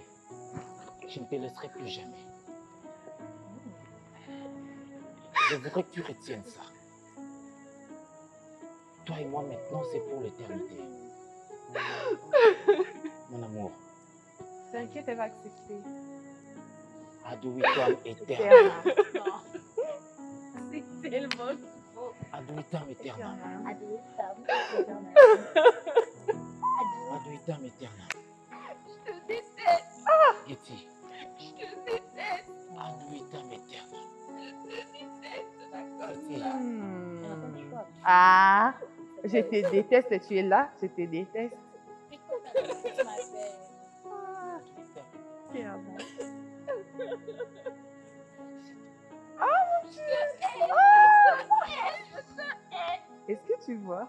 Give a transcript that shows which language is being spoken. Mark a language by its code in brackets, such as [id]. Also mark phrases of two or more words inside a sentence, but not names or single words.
[fr] Je ne te laisserai plus jamais. Je voudrais que tu retiennes ça. Toi et moi maintenant, c'est pour l'éternité. Mon amour. T'inquiète, elle va accepter. [la] Ad vitam aeternam. [fr] C'est tellement faux. [la] Ad vitam aeternam. Ad vitam aeternam. Ad vitam aeternam. [fr] Je te déteste. Katie. Je te déteste. [la] Ad vitam aeternam. [fr] Je te déteste, d'accord. Ah, je te déteste, tu es là, je te déteste. Est-ce que tu vois?